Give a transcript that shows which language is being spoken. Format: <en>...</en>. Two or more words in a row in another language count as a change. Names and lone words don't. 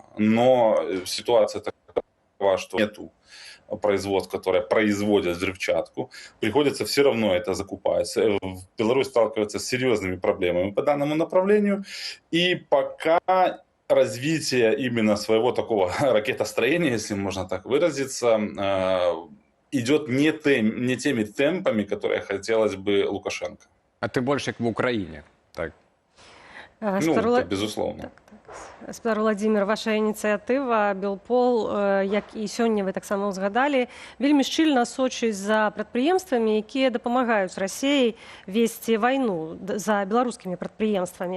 <ru>Но ситуация такова, что нету производств, которые производят взрывчатку, приходится все равно это закупать. Беларусь сталкивается с серьезными проблемами по данному направлению, и пока развитие именно своего такого ракетостроения, если можно так выразиться, идет не теми темпами, которые хотелось бы Лукашенко.</ru> <be>А тым больш як в Украіне, так?</be> <ru>Это безусловно.</ru> <be>Спадар Владимир, ваша ініцыятыва Белпол, як і сёння вы таксама ўзгадалі, вельмі шчыльна сочыць за прадпрыемствамі, якія дапамагаюць Расіі весці вайну, за беларускімі прадпрыемствамі.</be>